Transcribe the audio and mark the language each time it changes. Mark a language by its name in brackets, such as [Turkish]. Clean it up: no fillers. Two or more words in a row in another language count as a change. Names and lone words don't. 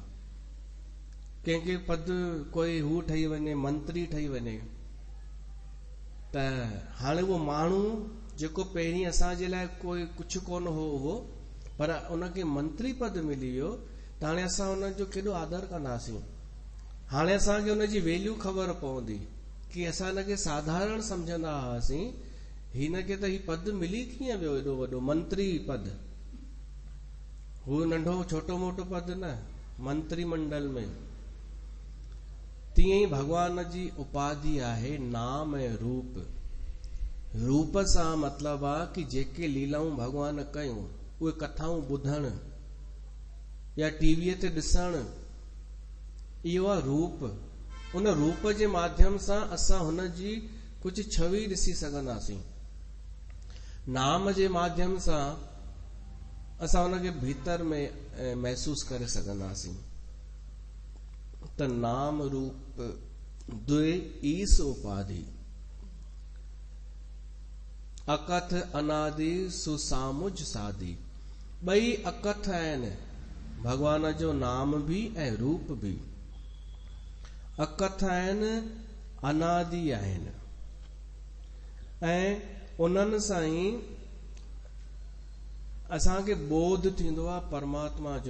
[Sindhi] कंहिंखे पद कोई हू ठही वञे, मंत्री ठही वञे, त हाणे उहो माण्हू जेको पहिरीं असांजे लाइ कोई कुझु कोन हो उहो, पर उनखे मंत्री पद मिली वियो, त हाणे असां उनजो केॾो आदर कंदासीं। हाणे असांखे उनजी वैल्यू ख़बर पवंदी कि असां हिनखे साधारण समझंदा हुआसीं, हिनखे त ही पद मिली कीअं वियो एॾो वॾो मंत्री पद? हू नंढो छोटो मोटो पद न, मंत्री मंडल में। तीअं ई भगवान जी उपाधि आहे नाम ऐं रूप। रूप सां मतिलबु आहे कि जेके लीलाऊं भगवान कयूं उहे कथाऊं ॿुधण या टीवीअ ते ॾिसण, इहो आहे रूप। उन रूप जे माध्यम सां असां हुन जी कुझु छवि ॾिसी सघंदासीं। नाम जे माध्यम सां असां हुनखे भीतर में महसूस करे सघंदासीं। [Awadhi] त नाम रूप द्वे ईस उपाधि, अकथ अनादि सुसामुझ साधी। [Sindhi] ॿई अकथ आहिनि, भगवान जो नाम बि ऐं रूप बि। अकथ आहिनि, अनादि आहिनि। ऐं उन्हनि सां ई असांखे बोध थींदो आहे परमात्मा जो।